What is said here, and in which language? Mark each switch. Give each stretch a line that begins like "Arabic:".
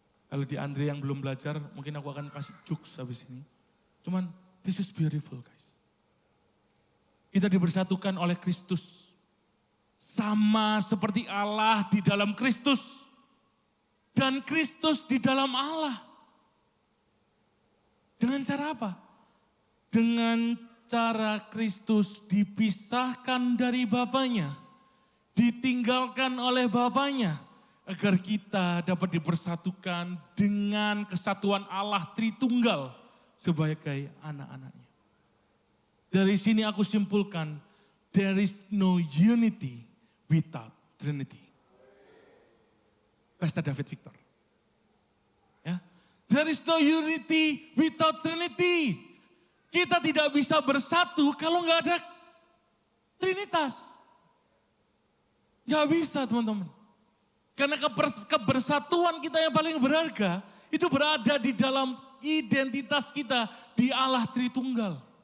Indonesian: Kalau di Andre yang belum belajar, mungkin aku akan kasih jokes habis ini. Cuman,
English: this is beautiful guys.
Indonesian: Kita dibersatukan oleh Kristus. Sama seperti Allah di dalam Kristus. Dan Kristus di dalam Allah. Dengan cara apa? Dengan cara Kristus dipisahkan dari Bapanya. Ditinggalkan oleh Bapanya. Agar kita dapat dipersatukan dengan kesatuan Allah Tritunggal sebagai anak-anaknya. Dari sini aku simpulkan,
English: there is no unity without Trinity. Pastor David Victor.
Indonesian: Ya.
English: There is no unity without Trinity.
Indonesian: Kita tidak bisa bersatu kalau nggak ada Trinitas. Nggak bisa teman-teman. Karena kebersatuan kita yang paling berharga itu berada di dalam identitas kita di Allah Tritunggal.